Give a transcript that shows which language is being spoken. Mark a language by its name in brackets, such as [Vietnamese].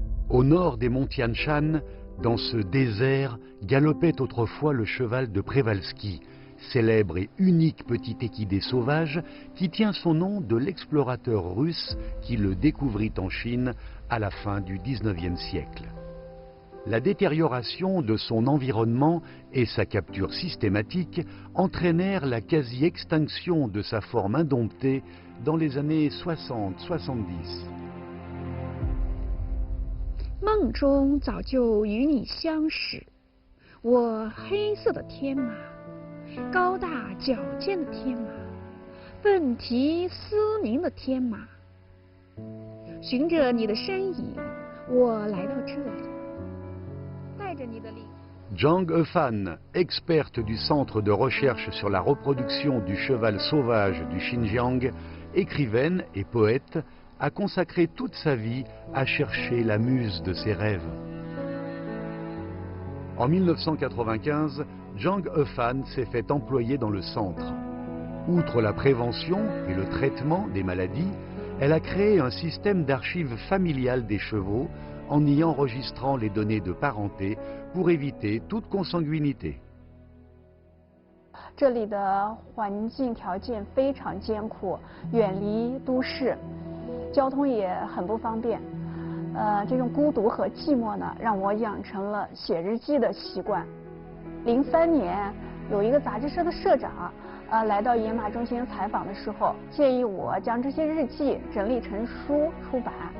[French] Au nord des monts Tian Shan, dans ce désert, galopait autrefois le cheval de Przewalski, célèbre et unique petit équidé sauvage qui tient son nom de l'explorateur russe qui le découvrit en Chine à la fin du XIXe siècle. La détérioration de son environnement et sa capture systématique entraînèrent la quasi-extinction de sa forme indomptée dans les années 60-70. [Chinese] 梦中早就与你相识，我黑色的天马，高大矫健的天马，奋蹄嘶鸣的天马，循着你的身影，我来到这里，带着你的灵。 [French] Zhang Hefan, experte du Centre de recherche sur la reproduction du cheval sauvage du Xinjiang, écrivaine et poète, a consacré toute sa vie à chercher la muse de ses rêves. En 1995, Zhang Hefan s'est fait employer dans le centre. Outre la prévention et le traitement des maladies, elle a créé un système d'archives familiales des chevaux en y enregistrant les données de parenté pour éviter toute consanguinité. [Chinese] 这里的环境条件非常艰苦，远离都市，交通也很不方便。这种孤独和寂寞呢，让我养成了写日记的习惯。 03年，有一个杂志社的社长，来到野马中心采访的时候，建议我将这些日记整理成书出版。